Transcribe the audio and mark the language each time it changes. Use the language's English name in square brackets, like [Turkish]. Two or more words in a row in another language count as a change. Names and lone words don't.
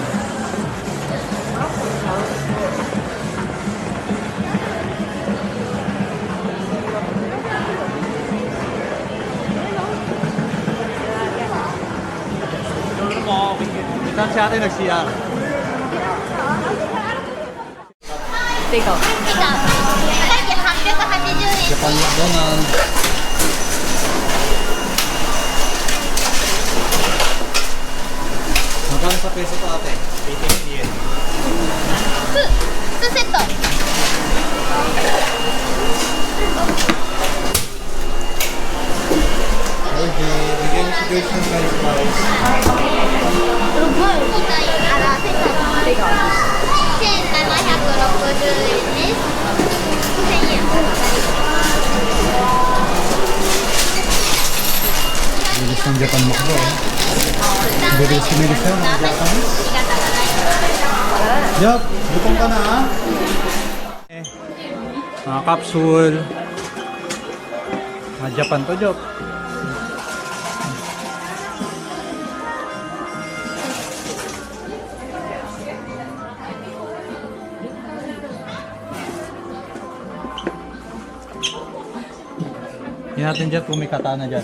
[Filipino] Itan si ate nag-CR. [English] Take out. [Japanese] さっき880円 [Filipino] Japan McDonald. Magkano sa peso to ate? 80 yen. [Japanese] 2セット [Filipino] Okay, bigyan niyo si Grace ng [English] french fries. [Japanese] 交代あらセット [English] Take out. [Japanese] 1760 円です5000円 [Filipino] Bilis ng Japan McDo eh. Bilis ng Japan. [Japanese] ありがとうございます [Filipino] Job, gutom ka na ha? Mga capsule. Mga Japan to, Job. Hindi natin dyan kung may katana dyan.